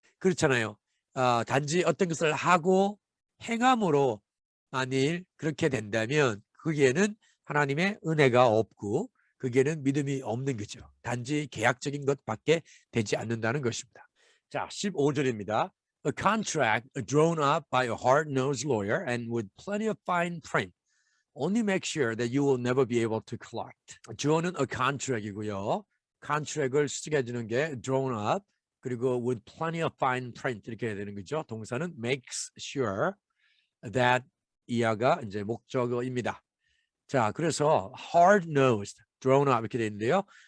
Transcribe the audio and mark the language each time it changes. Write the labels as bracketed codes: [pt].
[ko] 그렇잖아요. 단지 어떤 것을 하고 행함으로 만일 그렇게 된다면 거기에는 하나님의 은혜가 없고 거기에는 믿음이 없는 거죠. 단지 계약적인 것밖에 되지 않는다는 것입니다. 자, 15절입니다. [en] A contract drawn up by a hard-nosed lawyer and with plenty of fine print only make sure that you will never be able to collect. [ko] 주어는 a contract이고요. contract을 쓰게 해주는 게 drawn up 그리고 [en] with plenty of fine print [ko] 이렇게 해야 되는 거죠. 동사는 [en] makes sure that [ko] 이하가 이제 목적어입니다. 자, 그래서 hard-nosed, drawn up 이렇게 되어 있는데요.